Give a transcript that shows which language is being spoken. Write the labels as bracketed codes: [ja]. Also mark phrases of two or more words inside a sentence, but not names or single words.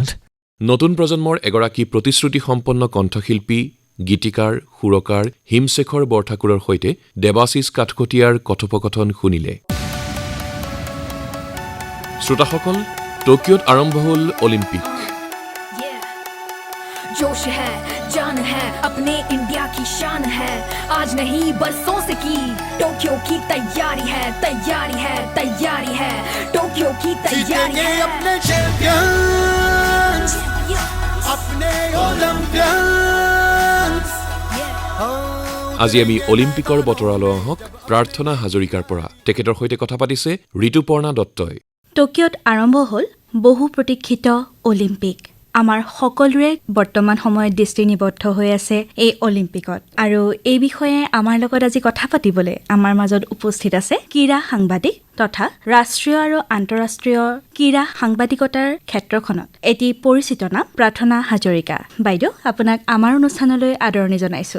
[as] নতুন প্ৰজন্মৰ এগৰাকী প্ৰতিশ্ৰুতিসম্পন্ন কণ্ঠশিল্পী গীতিকাৰ সুৰকাৰ হিমশেখৰ বৰঠাকুৰৰ সৈতে দেৱাশীষ কাঠকটীয়াৰ কথোপকথন শুনিলে শ্ৰোতাসকল টকিঅ'ত আৰম্ভ হ'ল অলিম্পিক [hi] जोश है जान है अपने इंडिया की शान है आज नहीं बरसों से की टोक्यो की तैयारी है टोक्यो की तैयारी है अपने चैंपियंस अपने ओलंपियंस [as] আজি আমি অলিম্পিকৰ বতৰালৈ আহক প্ৰাৰ্থনা হাজৰিকাৰ পৰা তেখেতৰ সৈতে কথা পাতিছে ঋতুপৰ্ণা দত্তই টকিঅ'ত আৰম্ভ হ'ল বহু প্ৰতীক্ষিত অলিম্পিক আমাৰ সকলোৰে বৰ্তমান সময়ত দৃষ্টি নিবদ্ধ হৈ আছে এই অলিম্পিকত আৰু এই বিষয়ে আমাৰ লগত আজি কথা পাতিবলৈ আমাৰ মাজত উপস্থিত আছে ক্ৰীড়া সাংবাদিক তথা ৰাষ্ট্ৰীয় আৰু আন্তঃৰাষ্ট্ৰীয় ক্ৰীড়া সাংবাদিকতাৰ ক্ষেত্ৰখনত এটি পৰিচিত নাম প্ৰাৰ্থনা হাজৰিকা বাইদেউ আপোনাক আমাৰ অনুষ্ঠানলৈ আদৰণি জনাইছো